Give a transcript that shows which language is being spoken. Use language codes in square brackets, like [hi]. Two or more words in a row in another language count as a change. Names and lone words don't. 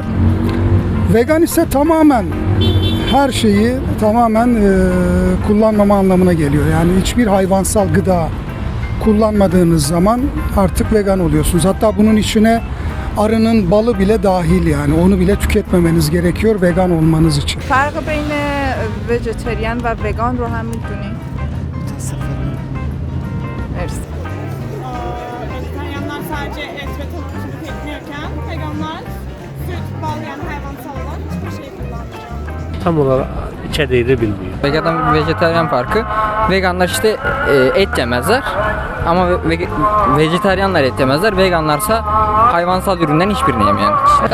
[tr] Vegan ise tamamen her şeyi kullanmama anlamına geliyor. Yani hiçbir hayvansal gıda kullanmadığınız zaman artık vegan oluyorsunuz. Hatta bunun içine arının balı bile dahil, yani onu bile tüketmemeniz gerekiyor vegan olmanız için. [fa] فرق بین vejeteryan و vegan رو هم میدونی؟ مرسی. [tr] Vejetaryenler sadece et ve tavuk tüketmiyorken veganlar süt, bal yani hayvansallar hiçbir şey kullanmıyor. Tam olarak içeriği de bilmiyor. Vegan ve vejetaryen farkı. Veganlar işte et yemezler. Ama vejetaryenler et yemezler. Veganlarsa hayvansal üründen hiçbirini yemeyen kişiler.